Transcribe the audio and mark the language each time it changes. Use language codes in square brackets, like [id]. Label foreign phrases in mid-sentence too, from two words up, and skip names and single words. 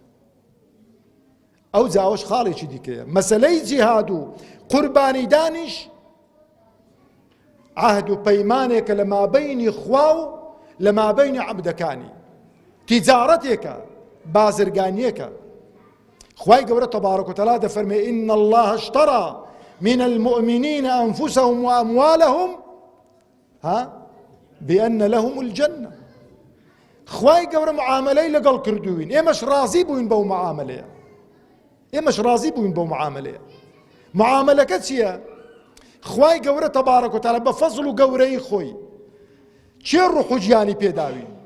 [ckb] ئەو جاوەش خاڵێکی دیکەیە. مەسەلەی جیهاد و قوربانی دانیش عهد و پەیمانێکە لە مابەینی خوا و لە مابەینی عەبدەکانی، تیجارەتێکە، بازرگانیەکە. خوای گەورە تەبارەک و تەعالا دەفەرمێ [ar] ئین الله اشترى من المؤمنين أنفسهم وأموالهم بأن لهم الجنة. [ckb] خوای گەورە معاملەی لەگەڵ کردوین، ئێمەش ڕازی بووین بەو معاملەیە، ئێمەش ڕازی بووین بەو معاملەیە. معاملەکە چییە؟ خوای گەورە تەبارەک و تەعالا بە فەزڵ و گەورەی خۆی چێ ڕوح و گیانی پێداوین؟